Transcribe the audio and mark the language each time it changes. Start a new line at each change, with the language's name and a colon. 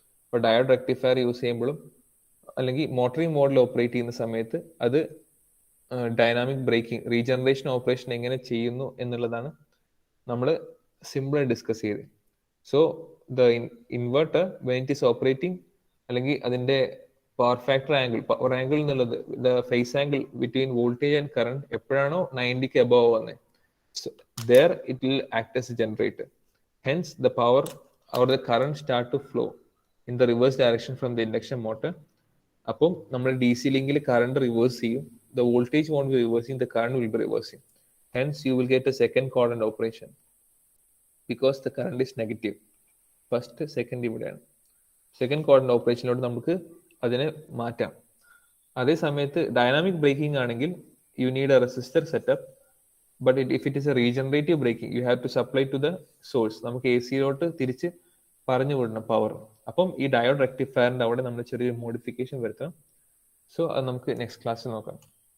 Malayalam: ഇപ്പോൾ diode rectifier use ചെയ്യുമ്പോഴും അല്ലെങ്കിൽ മോട്ടറിംഗ് മോഡിൽ ഓപ്പറേറ്റ് ചെയ്യുന്ന സമയത്ത് അത് ഡൈനാമിക് ബ്രേക്കിംഗ് റീജനറേഷൻ ഓപ്പറേഷൻ എങ്ങനെ ചെയ്യുന്നു എന്നുള്ളതാണ് നമ്മൾ സിമ്പിളായി ഡിസ്കസ് ചെയ്ത്.
English: so the inverter when it is operating,
Malayalam: അല്ലെങ്കിൽ അതിന്റെ പവർ ഫാക്ടർ ആംഗിൾ എന്നുള്ളത്
English: the phase angle between voltage and current
Malayalam: എപ്പോഴാണോ 90ക്ക് അബവ് വന്നത്,
English: there it will act as a generator. Hence the power or the current start to flow in the reverse direction from the induction motor.
Malayalam: അപ്പം നമ്മൾ D C ലിങ്കിൽ current reverse ചെയ്യും.
English: The voltage won't be reversing, the current will be reversing. Hence you will get a second quadrant operation because the current is negative. First, second
Malayalam: ഇവിടെയാണ്. Second quadrant ഓപ്പറേഷനിലോട്ട് നമുക്ക് അതിനെ മാറ്റാം. അതേ സമയത്ത് dynamic breaking ആണെങ്കിൽ
English: You need a resistor setup. But if it is a regenerative braking you have to supply to the source.
Malayalam: നമുക്ക് A സിയിലോട്ട് തിരിച്ച് പറഞ്ഞു വിടണം പവർ. അപ്പം ഈ ഡയോഡ് റെക്ടിഫയറിന്റെ അവിടെ നമ്മൾ ചെറിയൊരു മോഡിഫിക്കേഷൻ വരുത്തണം. സോ അത് നമുക്ക് നെക്സ്റ്റ് ക്ലാസ്സിൽ നോക്കാം.